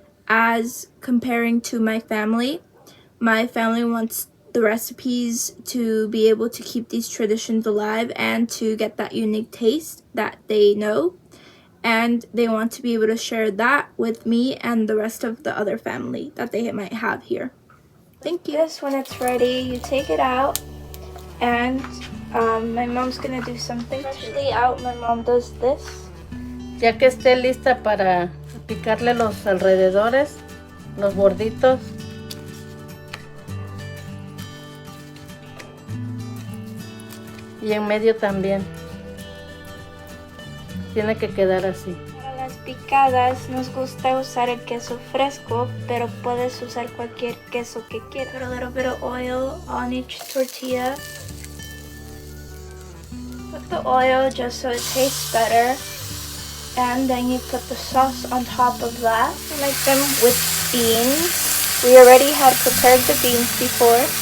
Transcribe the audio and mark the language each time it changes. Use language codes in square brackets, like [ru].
[en] As comparing to my family wants the recipes to be able to keep these traditions alive and to get that unique taste that they know, and they want to be able to share that with me and the rest of the other family that they might have here. Thank you. This, when it's ready, you take it out, and my mom's gonna do something. Freshly out, my mom does this. [es] Ya que esté lista para picarle los alrededores, los borditos. Y en medio también. Tiene que quedar así. Para las picadas nos gusta usar el queso fresco, pero puedes usar cualquier queso que quieras. [en] Put a little bit of oil on each tortilla. Put the oil just so it tastes better. And then you put the sauce on top of that. I like them with beans. We already had prepared the beans before.